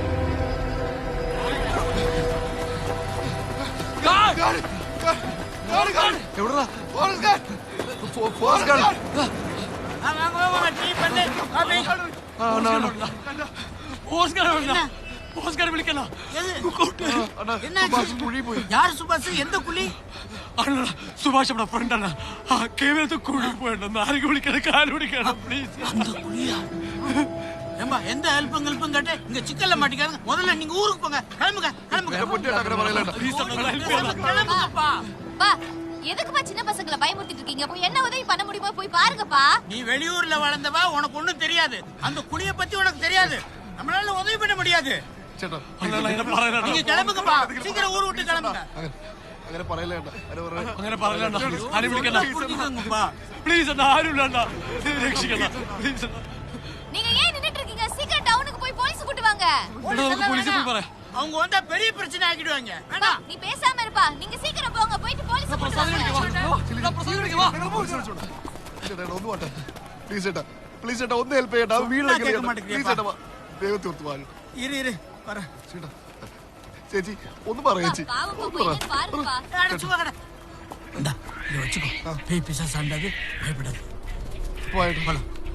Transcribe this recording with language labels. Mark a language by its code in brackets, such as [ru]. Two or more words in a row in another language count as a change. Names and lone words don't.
[ml] എവിടെടാ? വിളിക്കണ. [ta] யார் சுபாஷ்? எந்த குழி? [ml] സുഭാഷ് നമ്മുടെ ഫ്രണ്ടാണ്. ആ കേവലത്ത് കുഴി പോയിട്ടുണ്ട്. ആരെങ്കിലും വിളിക്കണം, കാല് പിടിക്കണം പ്ലീസ്. [ta] அந்த குழியா? ஏம்பா எந்த ஹெல்ப்பும் கேட்டு இங்க சிக்கல்ல மாட்டிக்காங்க. முதல்ல நீங்க ஊருக்கு போங்க. கிளம்புங்க. கிளம்புங்கப்பா. பா, எதுக்குப்பா சின்ன பசங்களை பயமுறுத்திட்டு இருக்கீங்க? போய் என்ன உதவி பண்ண முடியுமோ போய் பாருங்கப்பா. நீ வெளியூர்ல வளர்ந்தவா, உனக்கு ஒண்ணும் தெரியாது. அந்த குழிய பத்தி உனக்கு தெரியாது. நம்மளால உதவி பண்ண முடியாது. நீங்க கிளம்புங்கப்பா. சீக்கிரம் ஊர் விட்டு கிளம்புங்க. [ml] അങ്ങനെ പറയല. അങ്ങനെ പറയലണ്ട. ആരും വിളിക്കണ്ട പ്ലീസ്. ആരും രക്ഷിക്കണ്ട പ്ലീസ്. [ta] நீங்க ஏன் நின்னுட்டு இருக்கீங்க? சீக்கிரம் டவுனுக்கு போய் போலீஸ் கூட்டி வாங்க. [ml] പോലീസ് പോയി പറയാം. [ta] அவங்க வந்தா பெரிய பிரச்சனை ஆக்கிடுவாங்க. வேண்டாம், நீ பேசாம இருப்பா. நீங்க சீக்கிரம் போங்க. போயிட்டு போலீஸ் கூட்டி வாங்க. [ml] ഒന്ന് പോട്ടെ. പ്ലീസ് ചേട്ടാ, പ്ലീസ് ചേട്ടാ ഒന്ന് ഹെൽപ്പ് ചെയ്യട്ടാ. വീട് പ്ലീസ് ചേട്ടാ, ദൈവത്തെ ഓർത്ത് വാ. [ta] இரு வர. [ml] ചേട്ടാ ചേച്ചി ഒന്ന് പറ ചേച്ചി. [ta] பாவம் போய் பாருங்கப்பா. இந்தா இத வச்சுக்கோ. பேய் பிசாசு ஆண்டாது, பயப்படாது. [ml] പോയിട്ട് [ta] போலாம்.